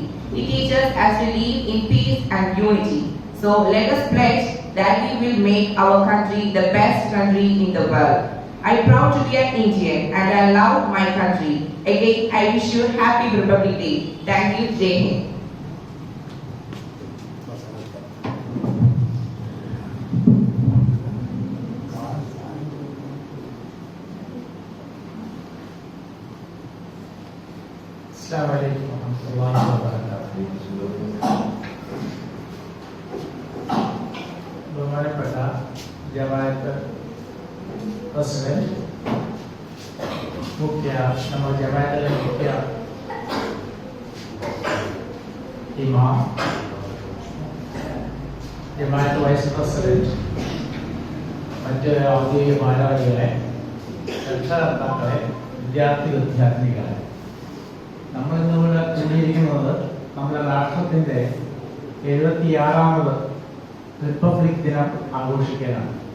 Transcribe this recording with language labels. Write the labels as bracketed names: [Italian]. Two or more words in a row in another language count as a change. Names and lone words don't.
[English] It teaches us to live in peace and unity. So let us pledge that we will make our country the best country in the world. I am proud to be an Indian and I love my country. Again, I wish you happy Republic Day. Thank you, Jai Hind. [Arabic] السلام عليكم ورحمة الله وبركاته. [Malayalam] ബഹുമാനപ്പെട്ട ജമാഅത്ത് പ്രസിഡന്റ്, നമ്മുടെ ജമാഅത്തിലെ മുഖ്യ ഇമാം, ജമാഅത്ത് വൈസ് പ്രസിഡന്റ്, മറ്റ് ഔദ്യോഗിക ഭാരവാഹികളെ, രക്ഷകർത്താക്കളെ, വിദ്യാർത്ഥികളെ, നമ്മൾ ഇന്നിവിടെ കൂടിയിരിക്കുന്നത് നമ്മുടെ രാഷ്ട്രത്തിൻ്റെ 76ാമത് റിപ്പബ്ലിക് ദിനം ആഘോഷിക്കാനാണ്.